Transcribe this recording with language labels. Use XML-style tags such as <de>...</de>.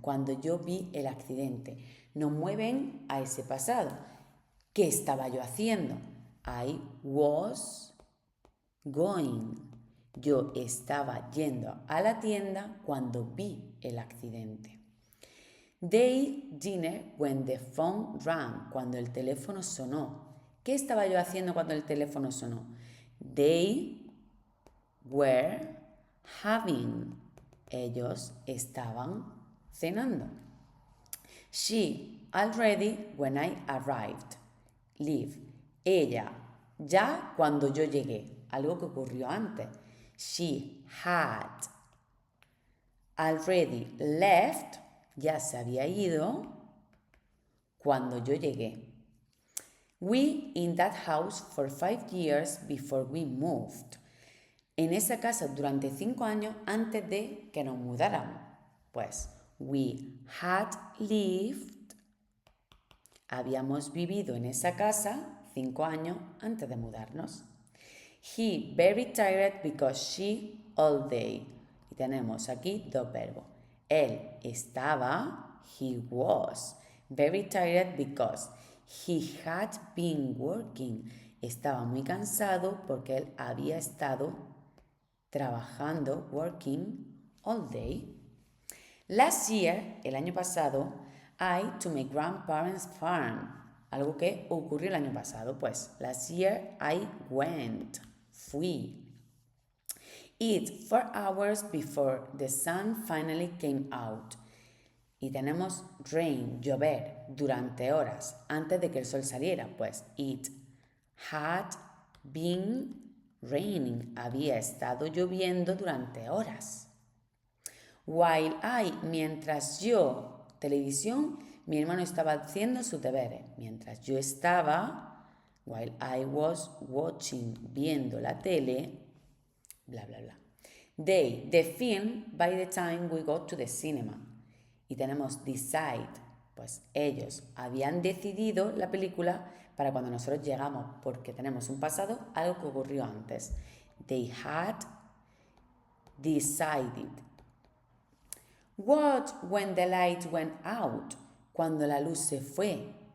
<es>Cuando yo vi el accidente. Nos mueven a ese pasado. ¿Qué estaba yo haciendo?</es> <en>I was going.</en> <es>Yo estaba yendo a la tienda cuando vi el accidente.</es> <en>They dinner when the phone rang.</en> <es>Cuando el teléfono sonó. ¿Qué estaba yo haciendo cuando el teléfono sonó?</es> <en>They were having.</en> <es>Ellos estaban cenando.</es> <en>She already when I arrived. Leave.</en> <es>Ella ya cuando yo llegué. Algo que ocurrió antes.</es> <en>She had already left.</en> <es>Ya se había ido cuando yo llegué.</es> <en>We in that house for 5 years before we moved.</en> <es>En esa casa durante 5 años antes de que nos mudáramos.</es> <en>Pues, we had lived.</en> <es>Habíamos vivido en esa casa 5 años antes de mudarnos.</es> <en>He very tired because she all day.</en> <es>Y tenemos aquí 2 verbos. Él estaba,</es> <en>he was, very tired because he had been working.</en> <es>Estaba muy cansado porque él había estado trabajando, working, all day.</es> <en>Last year,</en> <es>el año pasado,</es> <en>I to my grandparents' farm.</en> <es>Algo que ocurrió el año pasado, pues.</es> <en>Last year, I went, fui. Eat 4 hours before the sun finally came out.</en> <es>Y tenemos rain, llover, durante horas, antes de que el sol saliera, pues.</es> <en>It had been raining.</en> <es>Había estado lloviendo durante horas.</es> <en>While I,</en> <es>mientras yo, televisión, mi hermano estaba haciendo sus deberes. Mientras yo estaba,</es> <en>while I was watching,</en> <es>viendo la tele, bla, bla, bla.</es> <en>They, the film, by the time we got to the cinema.</en> <es>Y tenemos decide, pues ellos habían decidido la película para cuando nosotros llegamos, porque tenemos un pasado, algo que ocurrió antes.</es> <en>They had decided. What when the light went out?</en> <es>Cuando la luz se fue.</es>